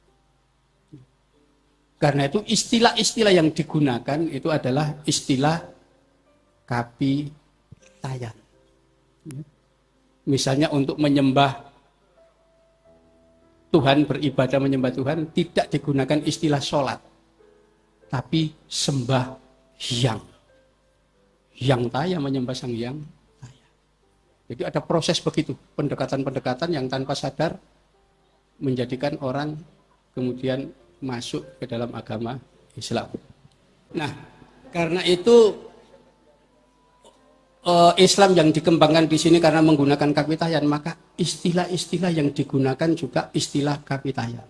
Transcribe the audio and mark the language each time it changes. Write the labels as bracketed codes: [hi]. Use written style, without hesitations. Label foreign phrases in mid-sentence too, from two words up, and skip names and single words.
[id] Karena itu istilah-istilah yang digunakan itu adalah istilah Kapitayan. Misalnya untuk menyembah Tuhan, beribadah menyembah Tuhan, tidak digunakan istilah sholat, tapi sembah hyang. Hyang taya, menyembah sang hyang taya. Jadi ada proses begitu, pendekatan-pendekatan yang tanpa sadar menjadikan orang kemudian masuk ke dalam agama Islam. Nah, karena itu Islam yang dikembangkan di sini karena menggunakan Kapitayan, maka istilah-istilah yang digunakan juga istilah Kapitayan.